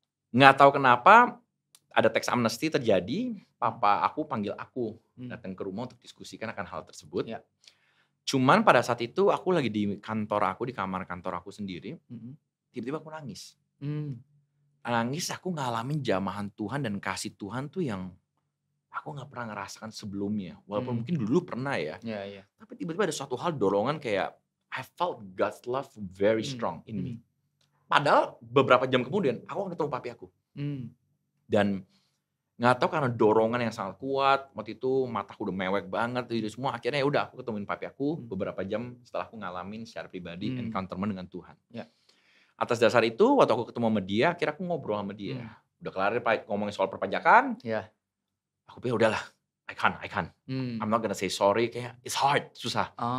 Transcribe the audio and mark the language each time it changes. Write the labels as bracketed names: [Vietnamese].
[Indonesian] Nggak tahu kenapa, ada tax amnesty terjadi, papa aku panggil aku, datang ke rumah untuk diskusikan akan hal tersebut. Cuman pada saat itu aku lagi di kantor aku, di kamar kantor aku sendiri, tiba-tiba aku nangis. Nangis, aku ngalamin jamahan Tuhan dan kasih Tuhan tuh yang aku gak pernah ngerasakan sebelumnya. Walaupun mungkin dulu pernah ya. Tapi tiba-tiba ada suatu hal dorongan kayak [English] I felt God's love very strong in me. [Indonesian] Padahal beberapa jam kemudian aku ketemu papi aku. Dan nggak tahu karena dorongan yang sangat kuat, waktu itu mataku udah mewek banget, itu semua akhirnya ya udah aku ketemuin papi aku beberapa jam setelah aku ngalamin secara pribadi encounterment dengan Tuhan. Yeah. Atas dasar itu waktu aku ketemu sama dia, akhirnya aku ngobrol sama dia. Udah kelar ngomongin soal perpajakan. Yeah. Aku pikir udahlah, [English] I can't. I'm not gonna say sorry, kayak it's hard, susah.